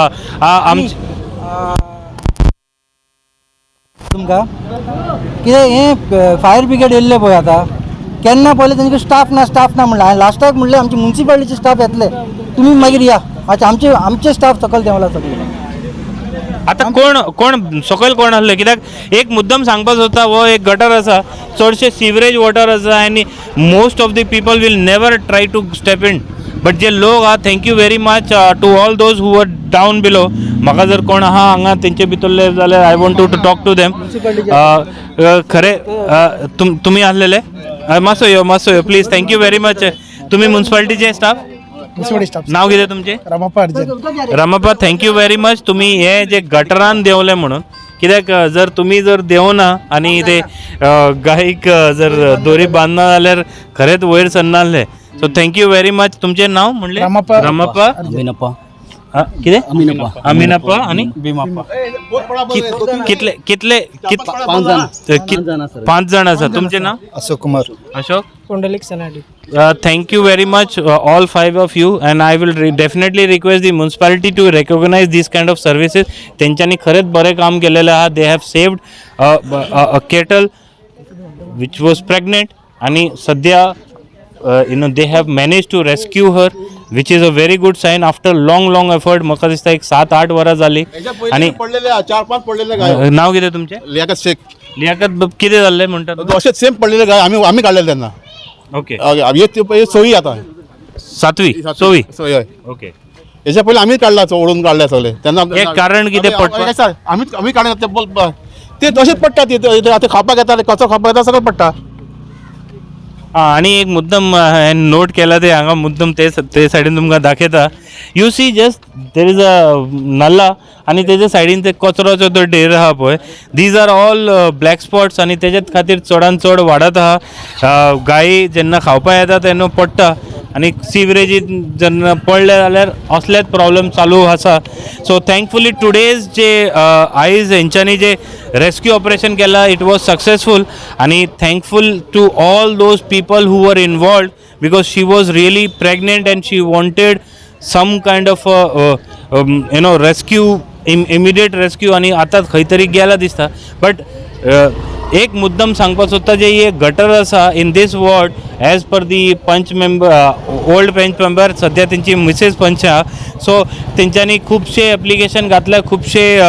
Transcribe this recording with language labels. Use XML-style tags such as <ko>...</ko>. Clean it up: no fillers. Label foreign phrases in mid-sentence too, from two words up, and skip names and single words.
<kok>तुमकां कितें हें</kok> <en>fire brigade</en> <kok>येयल्ले पळय आतां केन्ना पयलें तेंचे स्टाफ ना म्हणलें हांवें लास्टाक म्हणलें आमचे म्युन्सिपालिटीचे स्टाफ येतले तुमी मागीर या मातशें आमचे स्टाफ सकयल देंवला सगळे आता कोण सकयल कोण आसले कित्याक एक मुद्दम सांगपाक सोदता हो एक गटर आसा चडशे</kok> <en>sewerage water</en> <kok>आसा आनी</kok> <en>most of the people will never try to step in but</en> <kok>जे लोक आहा</kok> <en>thank you very much to all those who were down below</en> <kok>म्हाका जर कोण आहा हांगा तेंचे भितरले जाल्यार</kok> <en>I want to talk to them</en> <kok>खरें तुमी आसलेले मातसो यो</kok> <en>please thank you very much</en> <kok>तुमी म्युन्सिपालिटीचे स्टाफ नाव कितें तुमचें रामापा</kok> <en>thank you very much</en> <kok>तुमी हे जे गटरान देंवले म्हणून कित्याक जर तुमी जर देंवना आनी ते गायीक जर दोरी बांदना जाल्यार खरेंच वयर सरनासले</kok> <en>so thank you very much</en> <kok>तुमचें नांव म्हणलें रामापा कितें अमिनाप्पा आनी कितले 5 जाण आसा तुमचें नांव अशोक कुमार अशोक पुंडलिक सनाडी</kok> <en>thank you very much all 5 of you and I will definitely request the municipality to recognize these kind of services</en> <mr>त्यांच्यानी खरेच बरे काम केलेले आहा</mr> <en>they have saved a kettle which was pregnant</en> <mr>आणि सध्या</mr> <en>they have managed to rescue her which is a very good sign after long effort</en> <kok>म्हाका दिसता एक 7-8 वरां जाली आणि</kok> <mr>4-5 पडलेले गाय</mr> <kok>नाव कितें तुमचें लियाकत शेख लियाकत कितें जाल्लें म्हणटा</kok> <mr>अशेंच सेम पडलेले गाय आम्ही काढलेले त्यांना ओके हे सोयी आता 7वी 6वी</mr> <kok>सोयी हय</kok> <mr>ओके याच्या पहिले आम्हीच काढला ओढून काढले सगळे त्यांना</mr> <kok>एक कारण कितें पडटा आम्ही काढले ते तसेच पडटा ते आता खापाक येता कचरो खापाक येता सगळं पडटा आणि एक मुद्दम नोट केला ते हांगा मुद्दम ते सायडीन तुमकां दाखयता</kok> <en>you see just there is a nalla</en> <kok>आणि तेजे सायडीन ते कचरोचो तो ढेर आहा पळय</kok> <en>these are all black</en> <kok>स्पॉट्स आणि तेज्यात खातीर चडान चड वाडत आहा गायी जेन्ना खावपा येता तेन्ना पडटा आणि सिवरेजीत जेन्ना पडले जाल्यार असलेच प्रॉब्लेम चालू आसा सो</kok> <en>thankfully today's</en> <kok>जे आयज हेंच्यांनी जे रेस्क्यू ऑपरेशन केला</kok> <en>it was successful आणि thankful to all those people who were involved because she was really pregnant and she wanted some kind of rescue immediate rescue</en> <kok>आणि आता खंय तरी गेला दिसता बट एक मुद्दम सांगपाक सोदता जे हे गटर आसा</kok> <en>in this ward as per the panch member old panch member</en> <kok>सद्या तेंची मिसेस पंच आहा सो तेंच्यांनी खुबशे एप्लिकेशन घातल्या खुबशे</kok>